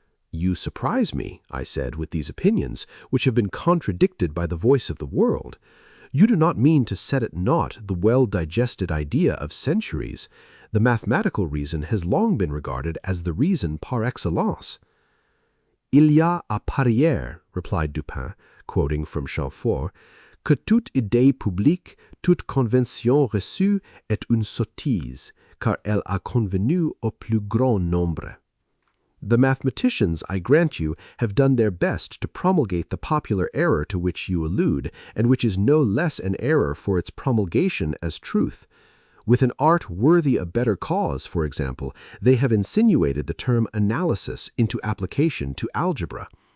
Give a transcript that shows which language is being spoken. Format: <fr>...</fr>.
<en>You surprise me, I said, with these opinions, which have been contradicted by the voice of the world. You do not mean to set at naught the well-digested idea of centuries. The mathematical reason has long been regarded as the reason par excellence.</en> <fr>Il y a à parier,</fr> <en>replied Dupin, quoting from Chamfort,</en> <fr>que toute idée publique, toute convention reçue est une sottise, car elle a convenu au plus grand nombre.</fr> <en>The mathematicians, I grant you, have done their best to promulgate the popular error to which you allude, and which is no less an error for its promulgation as truth. With an art worthy a better cause, for example, they have insinuated the term analysis into application to algebra.</en>